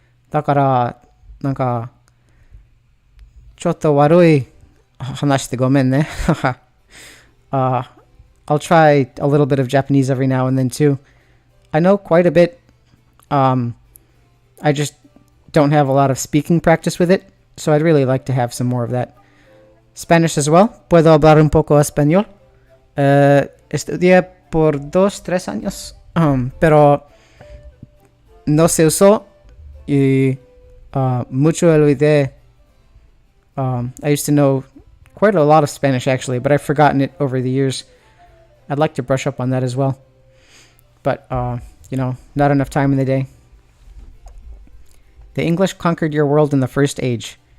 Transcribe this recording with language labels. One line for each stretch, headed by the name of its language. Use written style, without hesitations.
Japanese: Dakara, nanka, chotto warui hanashite gomen ne.
English: I'll try a little bit of Japanese every now and then too. I know quite a bit. I just don't have a lot of speaking practice with it, so I'd really like to have some more of that. Spanish as well.
Spanish: Puedo hablar un poco español. Estudié por 2-3 años, pero no se usó y mucho olvidé.
English: I used to know quite a lot of Spanish actually, but I've forgotten it over the years. I'd like to brush up on that as well, but not enough time in the day. The English conquered your world in the First Age.